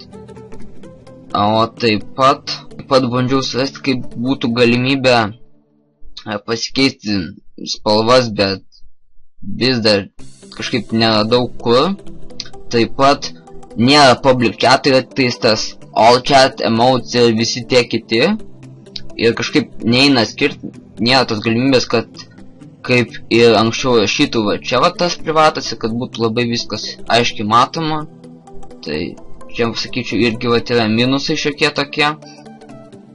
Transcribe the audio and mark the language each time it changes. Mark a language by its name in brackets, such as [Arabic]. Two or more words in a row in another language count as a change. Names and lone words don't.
[Lithuanian] O taip pat bandžiau surasti, kaip būtų galimybė pasikeisti spalvas, bet vis dar kažkaip neradau kur. Taip pat nėra [English] public chat, [Lithuanian] tai tas [English] all chat, [Lithuanian] emotes ir visi tie kiti. Ir kažkaip neina skirti, nėra tos galimybės, kad kaip ir anksčiau rašytų va čia va tas privatas, kad būtų labai viskas aiškiai matoma. Tai čia, sakyčiau, irgi va yra minusai šiokie tokie.